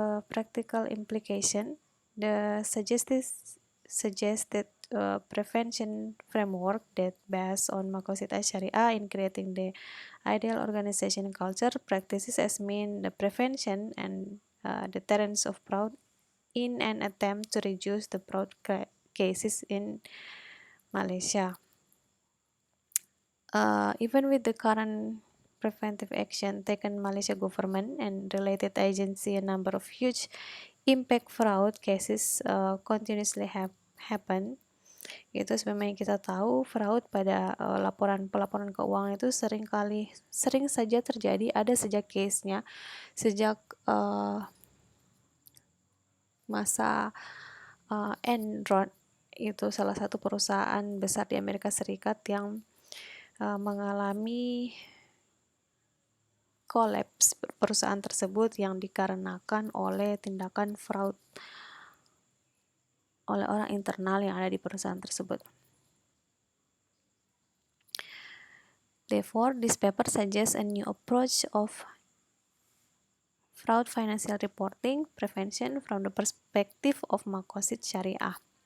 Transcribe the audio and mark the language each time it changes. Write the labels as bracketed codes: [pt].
[en] Practical implication. The suggested prevention framework that based on Maqasid Syariah in creating the ideal organization culture practices as mean the prevention and deterrence of fraud in an attempt to reduce the fraud cases in Malaysia. Even with the current preventive action taken Malaysia government and related agency, a number of huge impact fraud cases continuously happen. [id] Itu sebenarnya kita tahu fraud pada pelaporan keuangan itu sering saja terjadi, ada sejak case-nya sejak masa Enron, itu salah satu perusahaan besar di Amerika Serikat yang mengalami kolaps perusahaan tersebut yang dikarenakan oleh tindakan fraud oleh orang internal yang ada di perusahaan tersebut. [en] Therefore, this paper suggests a new approach of fraud financial reporting prevention from the perspective of Maqasid Syariah.